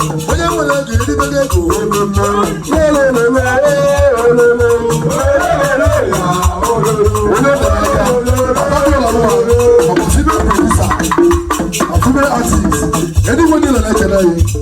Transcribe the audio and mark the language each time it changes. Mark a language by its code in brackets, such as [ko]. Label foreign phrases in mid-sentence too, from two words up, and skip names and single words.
[ig] Onye nwere ego, eribe gị ego. Onye dara aka, ọ bụ [en] female producer, [ig] ọ [en] female artist. [ig] Kedu nwe gị nọ na-ekele ya?